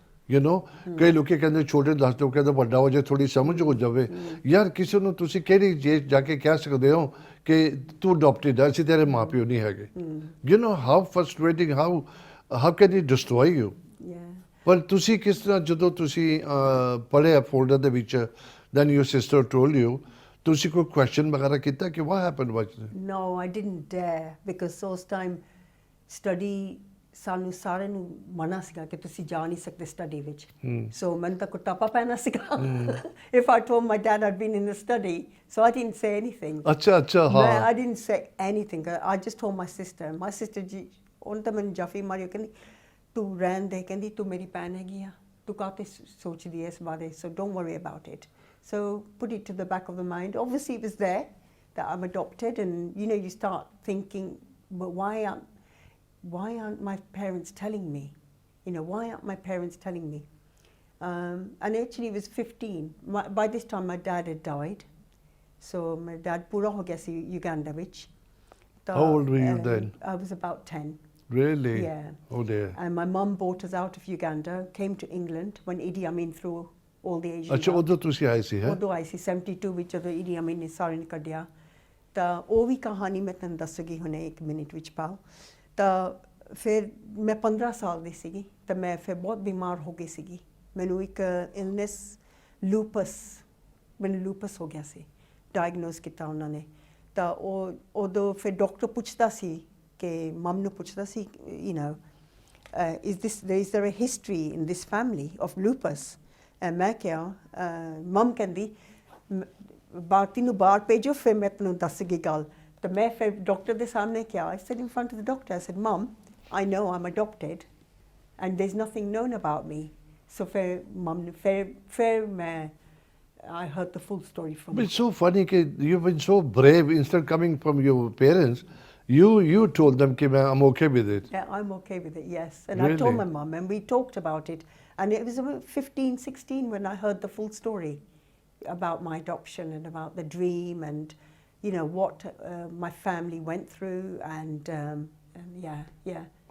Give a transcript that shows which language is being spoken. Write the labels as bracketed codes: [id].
[pa] You know ਕਈ ਲੋਕੀ ਕਹਿੰਦੇ ਛੋਟੇ ਦੱਸ ਦਿਓ ਕਹਿੰਦੇ ਵੱਡਾ ਹੋ ਜਾਏ ਥੋੜੀ ਸਮਝ ਹੋ ਜਾਵੇ ਯਾਰ ਕਿਸੇ ਨੂੰ ਤੁਸੀਂ ਕਿਹੜੀ ਜੇਜ ਜਾ ਕੇ ਕਹਿ ਸਕਦੇ ਹੋ ਕਿ ਤੂੰ ਅਡਾਪਟਡ ਹੈ ਅਸੀਂ ਤੇਰੇ ਮਾਂ ਪਿਓ ਨਹੀਂ ਹੈਗੇ you know [en] how frustrating how can it destroy you [pa] ਪਰ ਤੁਸੀਂ ਕਿਸ ਤਰ੍ਹਾਂ ਜਦੋਂ ਤੁਸੀਂ ਪੜ੍ਹੇ ਫੋਲਡਰ ਦੇ ਵਿੱਚ [en] then your sister told you [pa] ਤੁਸੀਂ ਕੋਈ question ਵਗੈਰਾ ਕੀਤਾ ਕਿ [en] what happened was no I didn't dare because [pa] ਉਸ time study ਸਾਨੂੰ ਸਾਰਿਆਂ ਨੂੰ ਮਨਾ ਸੀਗਾ ਕਿ ਤੁਸੀਂ ਜਾ ਨਹੀਂ ਸਕਦੇ ਸਟੱਡੀ ਵਿੱਚ ਸੋ ਮੈਨੂੰ ਤਾਂ ਕੁੱਟਾਪਾ ਪੈਣਾ ਸੀਗਾ [en] if I told my dad I'd been in the study so I didn't say anything [pa] ਅੱਛਾ ਹਾਂ [en] I didn't say anything I just told my sister [pa] ਜੀ ਉਹਨੇ ਤਾਂ ਮੈਨੂੰ ਜਾਫੀ ਮਾਰੀ ਕਹਿੰਦੀ ਤੂੰ ਰਹਿਣ ਦੇ ਕਹਿੰਦੀ ਤੂੰ ਮੇਰੀ ਭੈਣ ਹੈਗੀ ਆ ਤੂੰ ਕਾਹਤੇ ਸੋਚਦੀ ਹੈ ਇਸ ਬਾਰੇ [en] so don't worry about it so put it to the back of the mind obviously it was there that I'm adopted and you know you start thinking but why aren't my parents telling me you know why aren't my parents telling me And actually it was 15. By this time my dad had died. So my dad [pa] pura ho gaya si Uganda vich. [en] How old were you then? I was about 10. Really? Yeah. Oh dear. And my mum brought us out of Uganda, came to England when Idi Amin threw all the Asians [pa] ਅੱਛਾ [en] out. [pa] ਉਦੋਂ ਤੁਸੀਂ ਆਏ ਸੀ ਹੈ ਉਦੋਂ ਆਈ ਸੀ 72 ਵਿੱਚ ਜਦੋਂ Idi Amin ਨੇ ਸਾਰੇ ਨੂੰ ਕੱਢਿਆ ਤਾਂ ਉਹ ਵੀ ਕਹਾਣੀ ਮੈਂ ਤੁਹਾਨੂੰ ਦੱਸਾਂਗੀ ਹੁਣੇ 1 ਮਿੰਟ ਵਿੱਚ ਪਾਓ ਤਾਂ ਫਿਰ ਮੈਂ 15 ਸਾਲ ਦੀ ਸੀਗੀ ਤਾਂ ਮੈਂ ਫਿਰ ਬਹੁਤ ਬਿਮਾਰ ਹੋ ਗਈ ਸੀਗੀ ਮੈਨੂੰ ਇੱਕ ਇਲਨੈਸ ਮੈਨੂੰ ਲੂਪਸ ਹੋ ਗਿਆ ਸੀ ਡਾਇਗਨੋਸ ਕੀਤਾ ਉਹਨਾਂ ਨੇ ਤਾਂ ਉਹ ਉਦੋਂ ਫਿਰ ਡਾਕਟਰ ਪੁੱਛਦਾ ਸੀ ਕਿ ਮਮ ਨੂੰ ਪੁੱਛਦਾ ਸੀ you know [en] is there a history in this family of lupus [pa] ਮੈਂ ਕਿਹਾ ਮਮ ਕਹਿੰਦੀ ਭਾਰਤੀ ਨੂੰ ਬਾਹਰ ਭੇਜੋ ਫਿਰ ਮੈਂ ਤੈਨੂੰ ਦੱਸਾਂਗੀ ਗੱਲ ਤਾਂ ਮੈਂ ਫਿਰ ਡਾਕਟਰ ਦੇ ਸਾਹਮਣੇ ਕਿਹਾ [en] I said in front of the doctor I said Mom I know I'm adopted and there's nothing known about me so [pa] ਫਿਰ ਮਮ ਨੇ ਫਿਰ ਮੈਂ [en] I heard the full story from But it's so funny that you've been so brave instead of coming from your parents you told them कि I'm okay with it. Yeah, I'm okay with it, yes. And Really? I told my mum and we talked about it. And it was about 15, 16 when I heard the full story about my adoption and about the dream and, you know, what my family went through and yeah.